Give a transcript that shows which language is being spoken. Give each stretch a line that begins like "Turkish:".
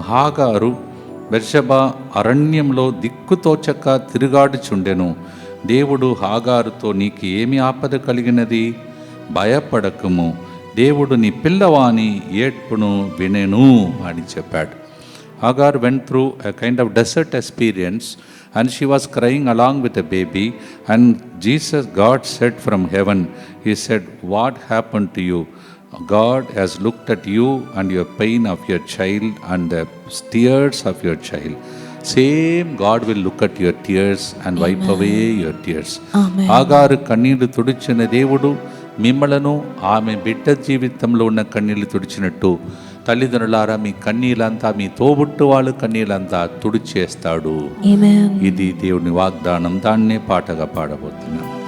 Telugu: హాగారు బెర్షెబా అరణ్యంలో దిక్కుతోచక తిరుగాడుచుండెను. దేవుడు హాగారుతో, నీకు ఏమి ఆపద కలిగినది? భయపడకము, దేవుడు నీ పిల్లవాని ఏడ్పును వినెను అని చెప్పాడు.
English: Hagar went through a kind of desert experience and she was crying along with a baby, and God said from heaven, he said, what happened to you? God has looked at you and your pain of your child and the tears of your child. Same God will look at your tears and wipe away your tears.
Telugu: ఆగారు కన్నీళ్లు తుడిచిన దేవుడు మిమ్మలను ఆమె బిడ్డ జీవితంలో ఉన్న కన్నీళ్లు తుడిచినట్టు తల్లిదండ్రులారా మీ కన్నీళ్ళంతా, మీ తోబుట్టు వాళ్ళు కన్నీళ్ళంతా తుడిచేస్తాడు. ఇది దేవుని వాగ్దానం. దాన్నే పాటగా పాడబోతున్నాం.